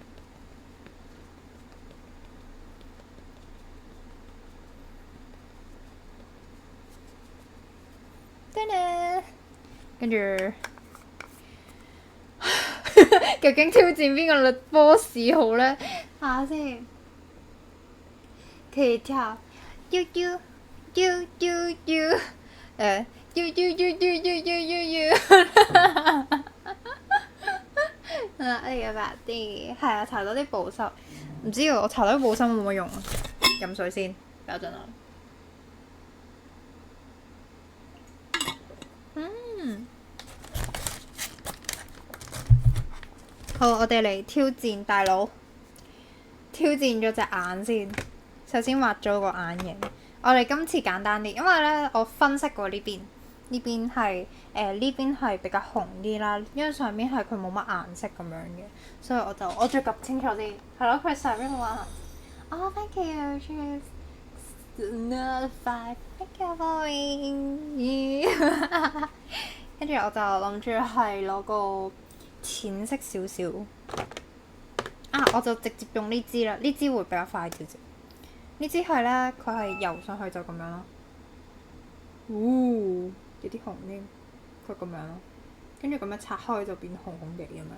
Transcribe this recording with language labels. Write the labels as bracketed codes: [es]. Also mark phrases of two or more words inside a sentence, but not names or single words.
[yue] 跟住究竟挑戰邊個女 boss 好呢？睇下先，佢跳 U U U U U 誒 U U U U U U U 哎呀白啲，係啊，搽多啲保濕，唔知喎，我搽多啲保濕冇乜用啊。飲水先，等陣啊。好，我哋嚟挑戰大佬，挑戰咗隻眼先。首先畫咗個眼型，我哋今次簡單啲，因為咧我分析過呢邊係呢邊係比較紅啲啦，因為上邊係佢冇乜顏色咁樣嘅，所以我再及清楚啲。係咯，佢上邊冇乜顏色。 [en] Oh, thank you. Cheers. Another 5. Thank you for me. [yue] 跟住我就諗住係攞個淺色少少啊，我就直接用呢支啦，呢支會比較快少少。呢支係咧，佢係油上去就咁樣咯。有啲紅添，佢咁樣咯，跟住咁樣拆開就變紅紅地咁樣。